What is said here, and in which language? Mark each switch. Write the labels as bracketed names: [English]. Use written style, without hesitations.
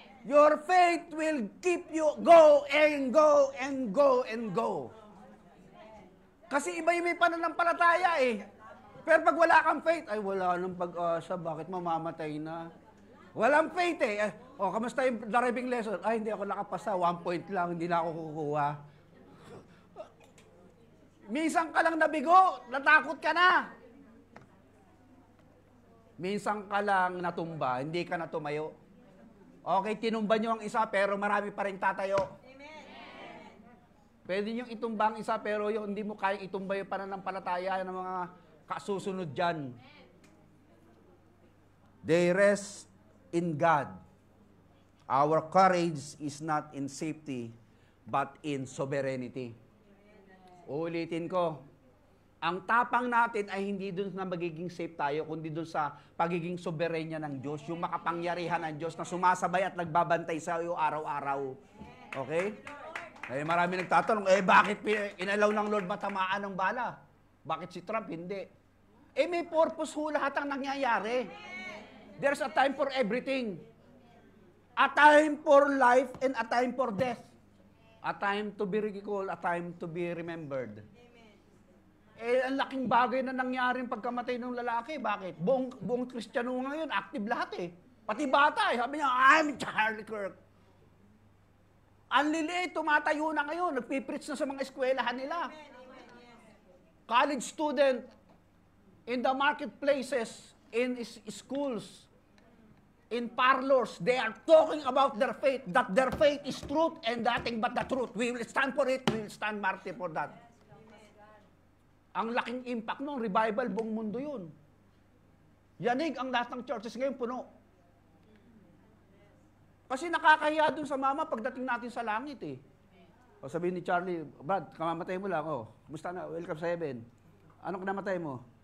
[English] Your faith will keep you go and go and go and go. [Filipino] Kasi iba yung may pananampalataya eh. Pero pag wala kang faith, ay wala nang pag-asa, bakit mamamatay na? Walang faith eh. Kamusta yung driving lesson? Ay, hindi ako nakapasa, 1 point lang, hindi na ako kukuha. Minsan ka lang nabigo, natakot ka na. Minsan ka lang natumba, hindi ka na tumayo. Okay, tinumba nyo ang isa, pero marami pa rin tatayo. Amen. Pwede nyo itumba ang isa, pero yung hindi mo kayang itumba yung pananampalataya ng mga kasusunod dyan. [English] They rest in God. Our courage is not in safety, but in sovereignty. [Filipino] Uulitin ko, ang tapang natin ay hindi dun na magiging safe tayo, kundi dun sa pagiging soberenya ng Diyos, yung makapangyarihan ng Diyos na sumasabay at nagbabantay sa iyo araw-araw. Okay? Eh, marami nagtatanong, bakit inalaw ng Lord matamaan ng bala? Bakit si Trump hindi? May purpose ho lahat ang nangyayari. [English] There's a time for everything. A time for life and a time for death. A time to be ridiculed, a time to be remembered. [Filipino] Ang laking bagay na nangyari pagkamatay ng lalaki. Bakit? Buong Kristiyano ngayon, active lahat eh. Pati bata eh. Sabi niya, [English] I'm Charlie Kirk. [Filipino] Ang liliit, tumatayo na ngayon. Nagpipreach na sa mga eskwelahan nila. [English] College student, in the marketplaces, in schools, in parlors, they are talking about their faith, that their faith is truth and nothing but the truth. We will stand for it. We will stand martyr for that. [Filipino] Ang laking impact nung revival, buong mundo yun. Yanig ang lahat ng churches ngayon puno. Kasi nakakahiya dun sa mama pagdating natin sa langit eh. O sabihin ni Charlie, Brad, kamamatay mo lang ako. Kumusta na? Welcome sa heaven. Anong kinamatay mo?